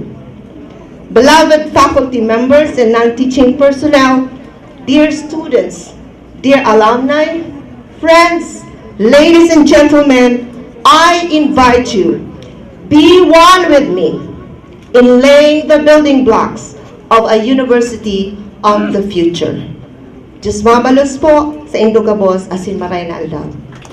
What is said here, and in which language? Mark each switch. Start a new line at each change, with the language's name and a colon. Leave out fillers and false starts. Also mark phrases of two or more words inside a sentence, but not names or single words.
English: Beloved faculty members and non-teaching personnel, dear students, dear alumni, friends, ladies and gentlemen, I invite you, be one with me in laying the building blocks of a university of the future.
Bikol: Diyos mabalos po sa Indogabos asin maray na aldaw.